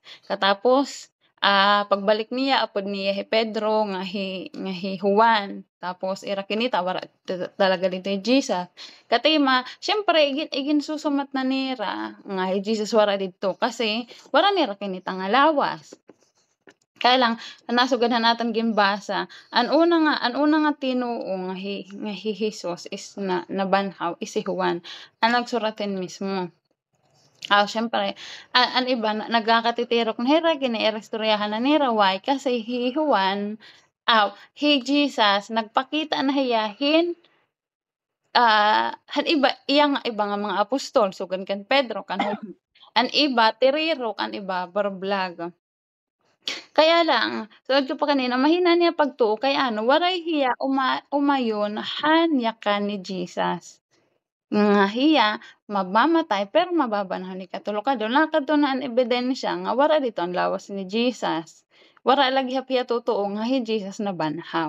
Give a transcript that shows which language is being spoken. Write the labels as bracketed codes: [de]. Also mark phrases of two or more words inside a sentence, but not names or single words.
[war] Katapos pagbalik niya apod niya hi Pedro nga hi Juan tapos ira kinita wara talaga dito ni Jesus. Katima siyempre iginsusumat na nira nga hi Jesus wara dito kasi wara nira kinita nga lawas. [tl] Kaya lang [war] nasugdan naton gimbasa ang una nga tinuo nga hi Jesus is nabanhaw is si Juan ang nagsuratin mismo. Siyempre ang iba nagkakatitirok na hira ginaistoryahan na nira why kasi hi Juan hi Jesus nagpakita na hiyahin han iya nga iba nga mga apostol sugod kan Pedro kan Juan. Ang iba tiriro kan iba barablag. [tl] Kaya lang, [war] saad ko pa kanina mahina niya pagtuo kay ano waray hiya umayon hanyakan ni Jesus. Nga hiya mamamatay pero mababanhaw ni katulokadto nakadto na ang ebidensya nga wara dito ang lawas ni Jesus. Wara lagi hiya totoo nga hi Jesus nabanhaw.